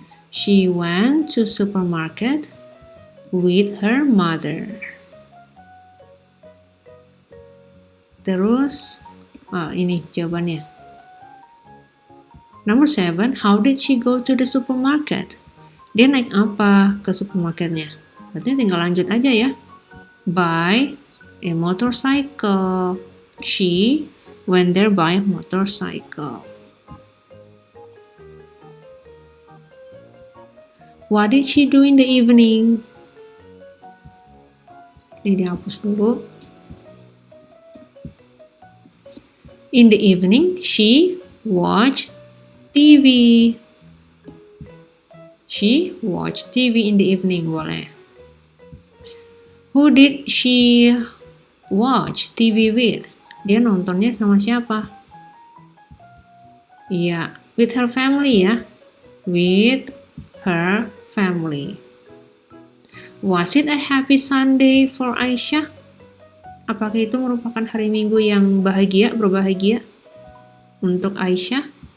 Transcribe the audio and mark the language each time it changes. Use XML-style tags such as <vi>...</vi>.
<en>She went to supermarket with her mother.</en> <id>Terus, ini jawabannya.</id> <en>Number 7, how did she go to the supermarket?</en> <id>Dia naik apa ke supermarketnya? Berarti tinggal lanjut aja ya.</id> <en>By a motorcycle. She went there by motorcycle. What did she do in the evening?</en> <id>Ini dihapus dulu.</id> <en>In the evening, she watched TV. She watched TV in the evening, boleh. Who did she watch TV with?</en> <id>Dia nontonnya sama siapa?</id> <en>Iya, with her family ya. With her family. Was it a happy Sunday for Aisyah?</en> <id>Apakah itu merupakan hari Minggu yang berbahagia untuk Aisyah?</id>